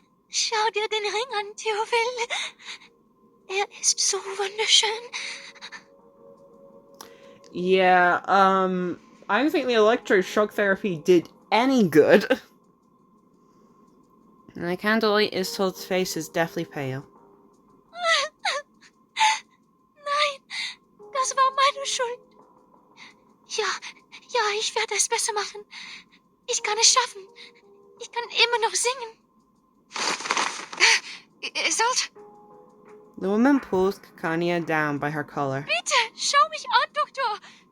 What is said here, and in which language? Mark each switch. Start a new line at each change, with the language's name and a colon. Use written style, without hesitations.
German: Schau dir den Ring an, Theophil. Er ist so wunderschön.
English: Yeah, I don't think the electroshock therapy did any good. And the candlelight Isolde's face is deathly pale.
German: Nein, das war meine Schuld. Ja, ich werde es besser machen. Ich kann es schaffen. Ich kann immer noch singen. Isolde?
English: The woman pulls Kikania down by her collar.
German: Bitte, schau mich an, Doktor.